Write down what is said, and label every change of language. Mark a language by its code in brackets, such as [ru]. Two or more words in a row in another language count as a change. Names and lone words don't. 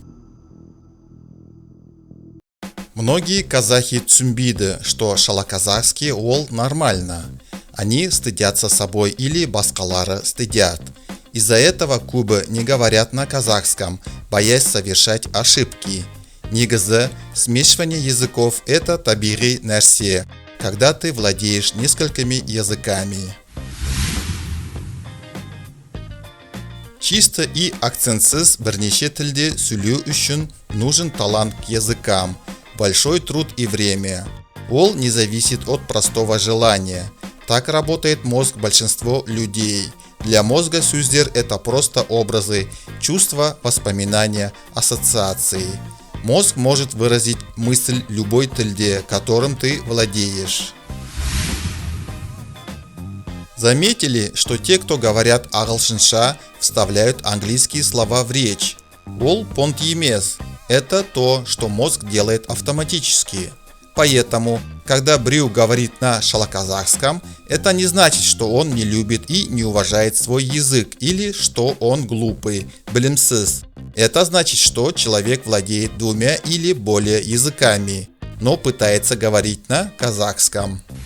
[ru] Многие казахи түсінбейді, что шалаказахский ол нормально. Они стыдятся собой или басқалары стыдят. Из-за этого кубы не говорят на казахском, боясь совершать ошибки. Негізі, смешивание языков – это [kk] табиғи нәрсе, [ru] когда ты владеешь несколькими языками. Чисто и [kk] акцентсыз бірнеше тілде сөйлеу үшін [ru] нужен талант к языкам, большой труд и время. Ол не зависит от простого желания. Так работает мозг большинства людей. Для мозга сөздер – это просто образы, чувства, воспоминания, ассоциации. Мозг может выразить мысль любой тілде, которым ты владеешь. Заметили, что те, кто говорят ағылшынша, вставляют английские слова в речь? [kk] Ол понт емес. [ru] Это то, что мозг делает автоматически. Поэтому, когда Брю говорит на шалаказахском, это не значит, что он не любит и не уважает свой язык или что он глупый, білімсіз. Это значит, что человек владеет двумя или более языками, но пытается говорить на казахском.